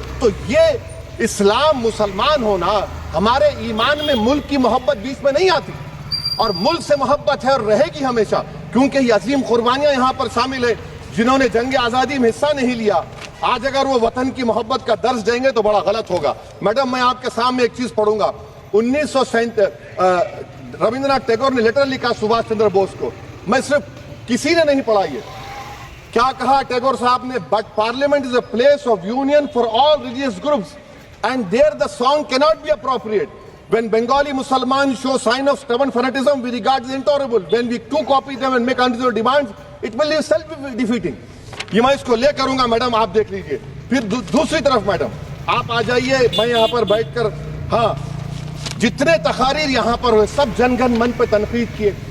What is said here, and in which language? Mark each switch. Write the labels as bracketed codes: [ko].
[ur] تو یہ اسلام مسلمان ہونا، ہمارے ایمان میں ملک کی محبت بیچ میں نہیں آتی، اور ملک سے محبت ہے اور رہے گی ہمیشہ، کیونکہ یہ عظیم قربانیاں یہاں پر شامل ہے جنہوں نے جنگ آزادی میں حصہ نہیں لیا. آج اگر وہ وطن کی محبت کا درس دیں گے تو بڑا غلط ہوگا. میڈم میں آپ کے سامنے ایک چیز پڑھوں گا. 1937 رابندر ناتھ ٹیگور نے لیٹر لکھا سبھاش چندر بوس کو، میں صرف کسی نے نہیں پڑھا. یہ کیا کہا ٹیگور صاحب نے؟ [en] But parliament is a place of union for all religious groups and there the song cannot be appropriate. When Bengali Muslims show sign of stubborn fanatism, we regard as intolerable. When we too copy them and make unreasonable demands, it will be self-defeating. [ur] یہ میں اس کو لے کروں گا madam, آپ دیکھ لیجئے. پھر دوسری طرف میڈم آپ آ جائیے، میں یہاں پر بیٹھ کر، ہاں جتنے تقاریر یہاں پر ہوئے سب جن گن من پہ تنقید کیے.